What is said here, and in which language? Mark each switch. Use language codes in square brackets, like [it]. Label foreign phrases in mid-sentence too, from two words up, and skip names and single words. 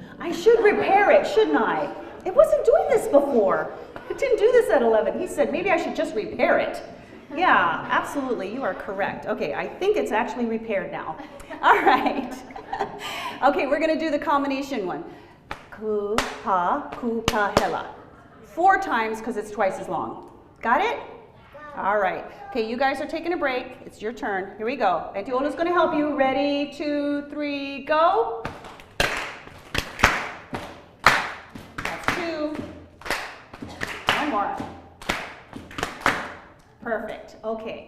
[en] I should repair it, shouldn't I? It wasn't doing this before. It didn't do this at 11. He said maybe I should just repair it. Yeah, absolutely, you are correct. Okay, I think it's actually repaired now. All right. Okay, we're going to do the combination one. Ku-ha-ku-ka-hela. 4 times because it's twice as long. Got it? All right. Okay, you guys are taking a break. It's your turn. Here we go. Auntie Ola's going to help you. Ready, 2, 3, go. That's 2. One more. Perfect. Okay.